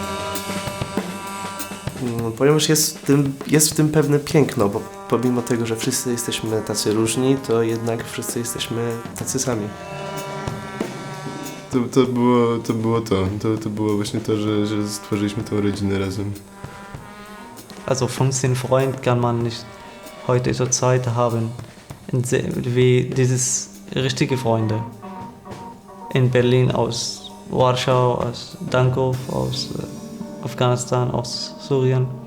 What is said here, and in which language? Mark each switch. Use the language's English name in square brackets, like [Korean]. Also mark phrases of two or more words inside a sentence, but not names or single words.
[Polish] Ponieważ jest w tym pewne piękno, bo pomimo tego, że wszyscy jesteśmy tacy różni, to jednak wszyscy jesteśmy tacy sami. To było właśnie to, że stworzyliśmy tę rodzinę razem. [German] Also 15 Freunde kann man nicht heute zur Zeit haben, wie dieses richtige Freunde. In Berlin, aus Warschau, aus Dankow, aus Afghanistan, aus Syrien.